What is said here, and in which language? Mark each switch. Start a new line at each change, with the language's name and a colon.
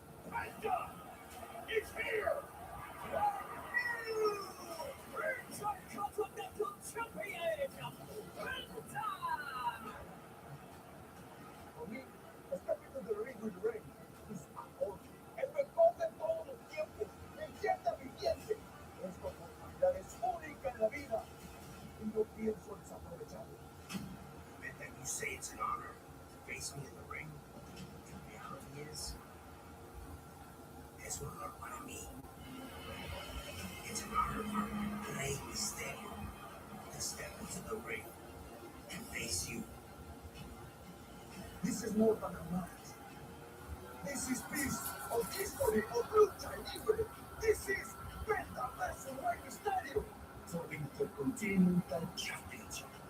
English: Penta is here. Intercontinental Champion, Penta. For me, step into the ring with Rey is
Spanish: ahora. El mejor de todos los tiempos. Leyenda viviente. Esta oportunidad es única en la vida. Y no pienso desaprovecharlo.
English: Penta, you say it's an honor to face me in the ring. The reality is,
Spanish: es un honor para mí.
English: It's an honor for Rey Mysterio to step into the ring and face you. This is more than a match. This is piece of history of Lucha Libre. This is Penta versus Rey Mysterio. For Intercontinental Championship.